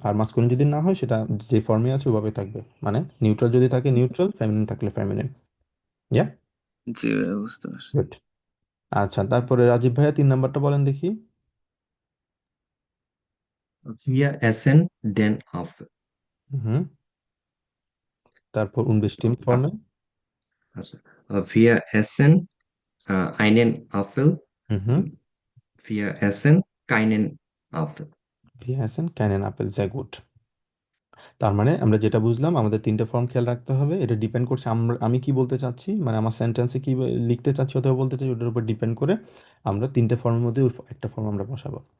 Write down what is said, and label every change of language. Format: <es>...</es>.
<bn>আর masculine যদি না হয়, সেটা যে ফর্মে আছে ওভাবে থাকবে, মানে নিউট্রাল যদি থাকে নিউট্রাল, ফেমিনিন থাকলে ফেমিনিন। ইয়া। জি ভাইয়া, বুঝতে পারছি। গুড। আচ্ছা, তারপরে রাজীব ভাইয়া 3 নাম্বারটা বলেন দেখি।</bn> <de>Wir essen den Apfel.</de> <bn>হুম। তারপর unbestimmt ফর্মে।</bn> <de>Also, wir essen einen Apfel.</de> <bn>হুম।</bn> <de>Wir essen keinen Apfel. ভি হ্যাসেন ক্যানেন আপেল, sehr gut।</de> <bn>তার মানে আমরা যেটা বুঝলাম, আমাদের 3টে ফর্ম খেয়াল রাখতে হবে। এটা ডিপেন্ড করছে আমি কি বলতে চাচ্ছি, মানে আমার সেন্টেন্সে কি লিখতে চাচ্ছি অথবা বলতে চাচ্ছি, ওটার উপর ডিপেন্ড করে আমরা 3টে ফর্মের মধ্যে একটা ফর্ম আমরা বসাবো।</bn>